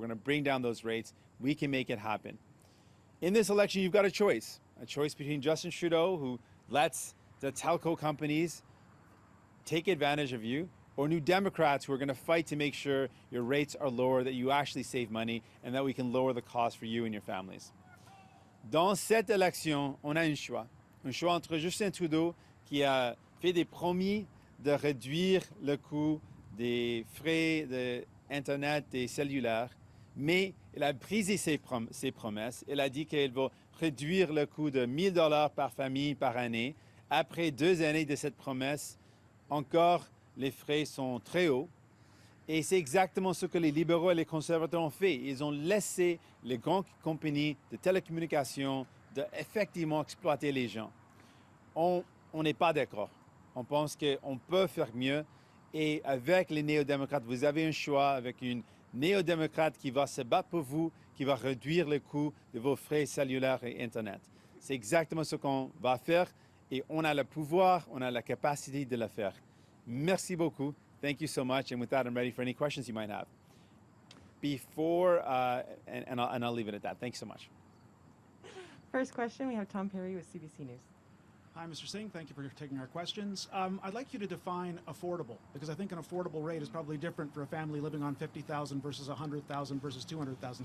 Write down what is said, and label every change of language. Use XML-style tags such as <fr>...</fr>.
<en>We're going to bring down those rates. We can make it happen. In this election, you've got a choice between Justin Trudeau, who lets the telco companies take advantage of you, or New Democrats who are going to fight to make sure your rates are lower, that you actually save money, and that we can lower the cost for you and your families.</en> <fr>Dans cette élection, on a un choix entre Justin Trudeau, qui a fait des promis de réduire le coût des frais d'Internet et cellulaire, mais il a brisé ses promesses. Il a dit qu'il va réduire le coût de $1,000 par famille par année. Après 2 années de cette promesse, encore les frais sont très hauts. Et c'est exactement ce que les libéraux et les conservateurs ont fait. Ils ont laissé les grandes compagnies de télécommunications d'effectivement exploiter les gens. On n'est pas d'accord. On pense qu'on peut faire mieux. Et avec les néo-démocrates, vous avez un choix avec une néo-démocrate qui va se battre pour vous, qui va réduire le coût de vos frais cellulaires et Internet. C'est exactement ce qu'on va faire et on a le pouvoir, on a la capacité de le faire. Merci beaucoup.</fr> <en>Thank you so much. And with that, I'm ready for any questions you might have. Before, and I'll leave it at that. Thanks so much. First question, we have Tom Perry with CBC News. Hi, Mr. Singh. Thank you for taking our questions. I'd like you to define affordable, because I think an affordable rate is probably different for a family living on $50,000 versus $100,000 versus $200,000.</en>